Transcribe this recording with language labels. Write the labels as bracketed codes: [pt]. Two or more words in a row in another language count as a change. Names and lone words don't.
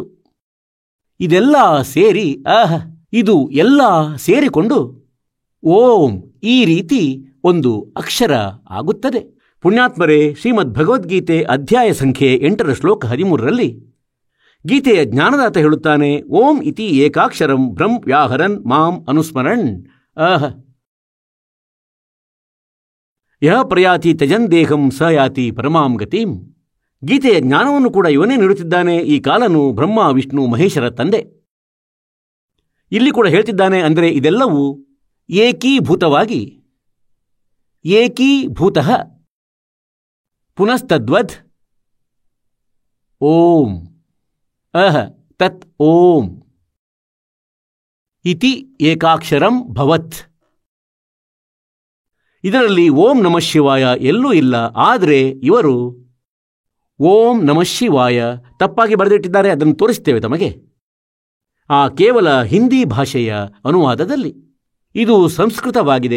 [kn] ಇದೆಲ್ಲ ಸೇರಿ ಇದು ಎಲ್ಲ ಸೇರಿಕೊಂಡು ಓಂ ಈ ರೀತಿ ಒಂದು ಅಕ್ಷರ ಆಗುತ್ತದೆ. ಪುಣ್ಯಾತ್ಮರೇ, ಶ್ರೀಮದ್ ಭಗವದ್ಗೀತೆ ಅಧ್ಯಾಯ ಸಂಖ್ಯೆ 8 ಶ್ಲೋಕ 13ರಲ್ಲಿ ಗೀತೆಯ ಜ್ಞಾನದಾತ ಹೇಳುತ್ತಾನೆ, [sa] ಓಂ ಇತಿ ಏಕಾಕ್ಷರಂ ಬ್ರಹ್ಮ ವ್ಯಾಹರನ್ ಮಾಂ ಅನುಸ್ಮರಣ್ ಯಹ ಪ್ರಯಾತಿ ತ್ಯಜನ್ ದೇಹಂ ಸ ಯಾತಿ ಪರಮಾಂ ಗತಿಂ. [kn] ಗೀತೆಯ ಜ್ಞಾನವನ್ನು ಕೂಡ ಇವನೇ ನೀಡುತ್ತಿದ್ದಾನೆ. ಈ ಕಾಲನು ಬ್ರಹ್ಮ ವಿಷ್ಣು ಮಹೇಶರ ತಂದೆ. ಇಲ್ಲಿ ಕೂಡ ಹೇಳ್ತಿದ್ದಾನೆ, ಅಂದರೆ ಇದೆಲ್ಲವೂ ಏಕೀಭೂತವಾಗಿ [sa] ಏಕೀಭೂತಃ ಪುನಸ್ತದ್ವದ್ ಓಂ ತತ್ ಓಂ ಇತಿ ಏಕಾಕ್ಷರಂ ಭವತ್. [kn] ಇದರಲ್ಲಿ ಓಂ ನಮಃ ಶಿವಾಯ ಎಲ್ಲೂ ಇಲ್ಲ. ಆದರೆ ಇವರು ಓಂ ನಮಃ ಶಿವಾಯ ತಪ್ಪಾಗಿ ಬರೆದಿಟ್ಟಿದ್ದಾರೆ. ಅದನ್ನು ತೋರಿಸ್ತೇವೆ ತಮಗೆ. ಆ ಕೇವಲ ಹಿಂದಿ ಭಾಷೆಯ ಅನುವಾದದಲ್ಲಿ ಇದು ಸಂಸ್ಕೃತವಾಗಿದೆ.